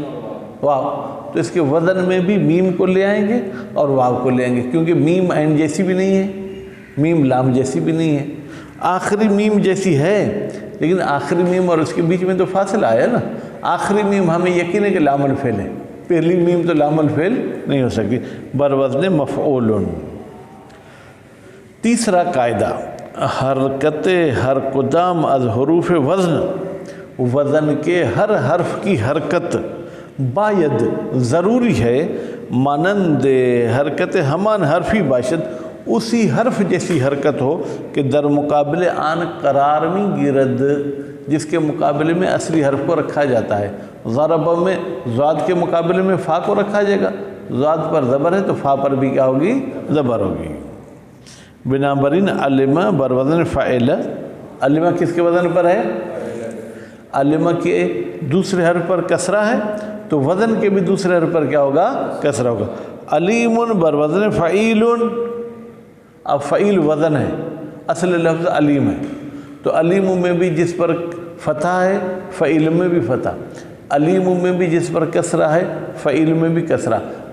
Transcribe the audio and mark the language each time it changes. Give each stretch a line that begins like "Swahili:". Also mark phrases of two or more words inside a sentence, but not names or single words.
Urdu: واو، تو اس کے وزن میں بھی میم کو لے آئیں گے اور واو کو لے آئیں گے، کیونکہ میم عین جیسی بھی نہیں ہے، میم لام جیسی بھی نہیں ہے، آخری میم جیسی ہے لیکن آخری میم اور اس کے بیچ میں تو فاصلہ آیا نا، آخری میم ہمیں یقین ہے کہ لام الفعل ہے، پہلی میم تو لام الفعل نہیں ہو سکتی۔
Persian: بر وزن مفعول۔
Urdu: تیسرا قاعدہ،
Persian: حرکت ہر کدام از حروف وزن،
Urdu: وزن کے ہر حرف کی حرکت باید ضروری ہے،
Persian: مانند حرکت ہمان حرفی باشد،
Urdu: اسی حرف جیسی حرکت ہو کہ
Persian: در مقابل آن قرار میں گرد،
Urdu: جس کے مقابلے میں اصلی حرف کو رکھا جاتا ہے۔ ضرب میں ضاد کے مقابلے میں فا کو رکھا جائے گا، ضاد پر زبر ہے تو فا پر بھی کیا ہوگی؟ زبر ہوگی۔
Persian: بنابراین علمہ بر وزن فعل،
Urdu: علمہ کس کے وزن پر ہے؟ علمہ کے دوسرے حرف پر کسرہ ہے تو وزن کے بھی دوسرے حرف پر کیا ہوگا؟ کسرہ ہوگا۔
Persian: علیم بر وزن فعیل،
Urdu: اب فعیل وزن ہے، اصل لفظ علیم ہے تو علیم میں بھی جس پر فتح ہے فعیل میں بھی فتح، علیم میں بھی جس پر کسرہ ہے فعیل میں بھی کسرہ۔